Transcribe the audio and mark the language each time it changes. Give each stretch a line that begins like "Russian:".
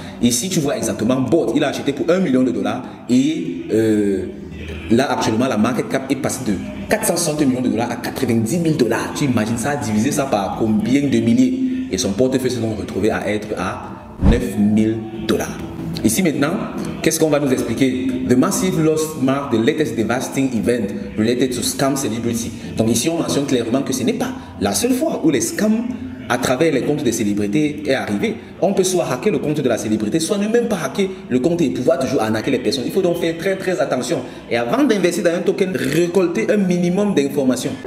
French: Ici, tu vois exactement, Bot, il a acheté pour 1 million de dollars. Et là, actuellement, la market cap est passée de 460 millions de dollars à 90 000 dollars. Tu imagines ça, diviser ça par combien de milliers? Et son portefeuille se donc retrouvé à être à 9 000 dollars. Ici maintenant, qu'est-ce qu'on va nous expliquer?
English: The massive loss mark the latest devastating event related to scam celebrity.
French: Donc ici, on mentionne clairement que ce n'est pas la seule fois où les scams à travers les comptes des célébrités est arrivé. On peut soit hacker le compte de la célébrité, soit ne même pas hacker le compte et pouvoir toujours arnaquer les personnes. Il faut donc faire très très attention. Et avant d'investir dans un token, récolter un minimum d'informations.